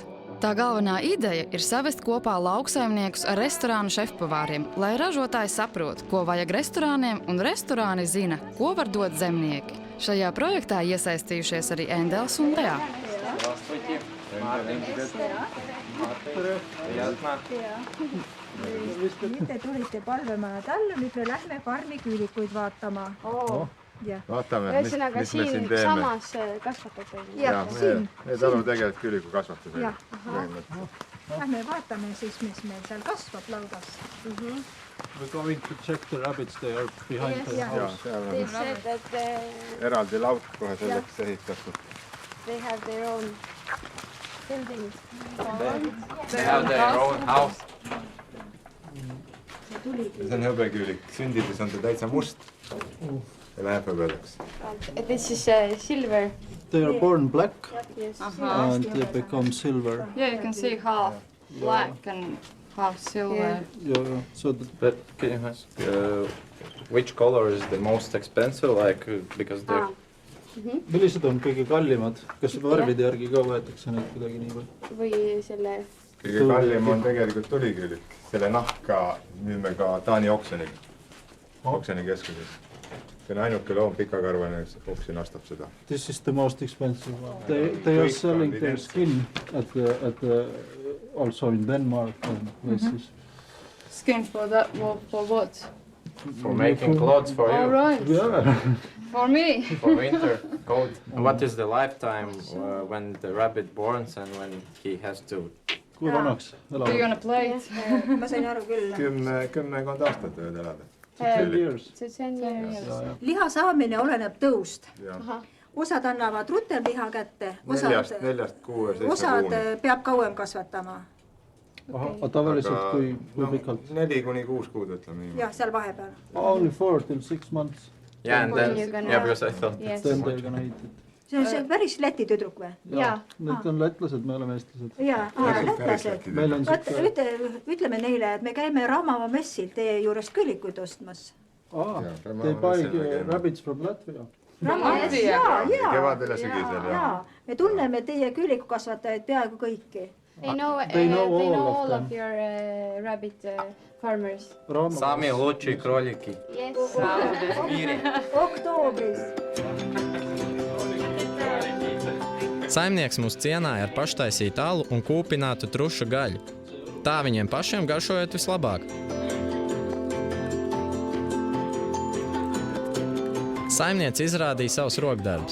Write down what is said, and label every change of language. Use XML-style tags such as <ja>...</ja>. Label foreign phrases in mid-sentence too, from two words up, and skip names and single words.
<lv>Tā galvenā ideja ir savest kopā lauksaimniekus ar restorānu šefpavāriem, lai ražotāji saprot, ko vajag restorāniem, un restorāni zina, ko var dot zemnieki. Šajā projektā iesaistījušies arī Endels un Lea.</lv> <et>Te tulite palvemaja tallu, nüüd me lähme farmi küülikuid vaatama. Vaatame, mis me siin teeme. Samas kasvatate. Ja, me talume tegelikult küüliku kasvatusega. Lähme vaatame siis, mis meil seal kasvab laudas.</et> <en>We're going to check the rabbits, they are behind the house. They said that</en> <et>Eraldi lauk kohe selleks ehitatud.</et> <en>they have their own buildings. They have their own house.</en> <et>See on hõbeküülik. Sündides on ta täitsa must ja läheb hõbedaks.</et> <en>This is silver. They are born black Yes. and they become silver. Yeah, you can see half black and half silver. Yeah. So But can you ask, which color is the most expensive? Like, because</en> <et>Millised on kõige kallimad? Kas värvide järgi ka võetakse neid kuidagi nii või? Või selle... Kõige kallim on tegelikult tuliküülik. Selle nahka müüme ka Taani oksjoni keskuses. See on ainuke loom pikakarvane, oksjon astab seda.</et> <en>This is the most expensive one. They are selling their skin at also in Denmark and places. Skin for that, for what? For making clothes for you. All right. Yeah. For me. For winter, cold. What is the lifetime when the rabbit borns and when he has to...</en> <et>Kui vanaks</et> <en>Do you want to play it?</en> <et>Ma sain aru küll. 10 aastat võid elada.</et> <en>10 years. 10 years.</en> <et>Liha saamine oleneb tõust. Jah. Osad annavad rutem liha kätte, 4-6 kuuni. osad peab kauem kasvatama. Aga tavaliselt kui pikalt? 4-6 kuud ütleme. Jah, seal vahepeal.</et> <en>Only 4 till 6 months. Yeah, and then, yeah, because I thought Then they're gonna eat it.</en> <et>See on see päris Läti tüdruk või? Jaa. Need on lätlased, me oleme eestlased. Jaa, lätlased. Ütleme neile, et me käime Raamava messil teie juures küülikuid ostmas.</et> <en>They buy rabbits from Latvia.</en> <et>Kevadel ja sügisel. Jaa, me tunneme teie küülikukasvatajaid peaaegu kõiki.</et> <en>They know all of your rabbit farmers.</en> <ru>Самые лучшие кролики.</ru> <en>Yes.</en> <et>Oktoobris.</et> <lv>Saimnieks mūs cienāja ar paštaisītu alu un kūpinātu trušu gaļu. Tā viņiem pašiem garšojot vislabāk. Saimniec izrādīja savus rokdarbus.</lv>